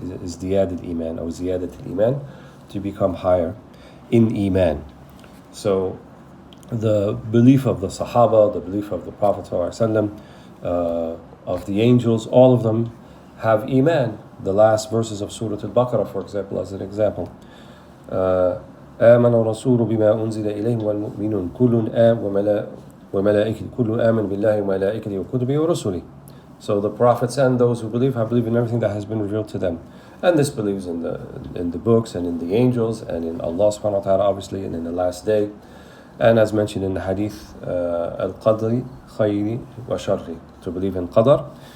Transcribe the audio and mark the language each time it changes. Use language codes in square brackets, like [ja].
[en] Is ziyadat iman or ziyadat iman, to become higher in iman. So the belief of the Sahaba, the belief of the Prophet ﷺ, of the angels, all of them have iman. The last verses of Surah Al-Baqarah, for example, as an example. [ar] آمن الرسول بما أنزل إليه والمؤمنون كل وملائكته كل آمن بالله وملائكته وكتبه ورسله. [en] So the prophets and those who believe have believed in everything that has been revealed to them. And this believes in the books and in the angels and in Allah subhanahu wa ta'ala, obviously, and in the last day. And as mentioned in the hadith, [ar] al-qadri khayri wa sharri, [en] to believe in qadar,